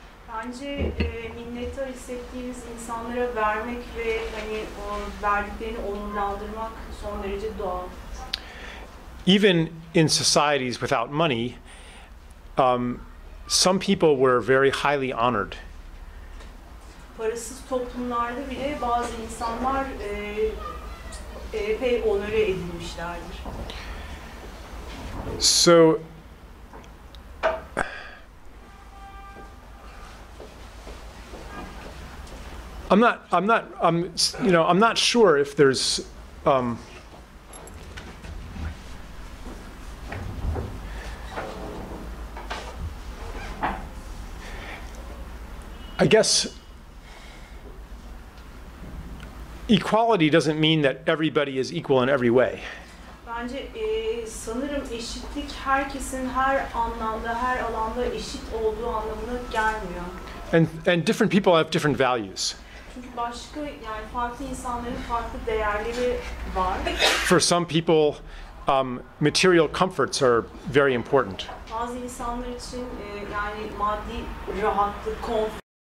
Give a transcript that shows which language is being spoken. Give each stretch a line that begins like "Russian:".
Turkish: Bence minnettar hissettiğiniz insanlara vermek ve hani o verdiklerini onurlandırmak son derece doğal.
English: Even in societies without money, some people were very highly honored.
Turkish: Parasız toplumlarda bile bazı insanlar epey onore edilmişlerdir.
English: So I'm not sure if there's I guess equality doesn't mean that everybody is equal in every way.
Turkish: Bence sanırım eşitlik herkesin her anlamda, her alanda eşit olduğu anlamına gelmiyor.
English: And different people have different values.
Turkish: Çünkü başka yani farklı insanların farklı değerleri var.
English: For some people, material comforts are very important.
Turkish: Bazı insanlar için yani maddi rahatlık, konfor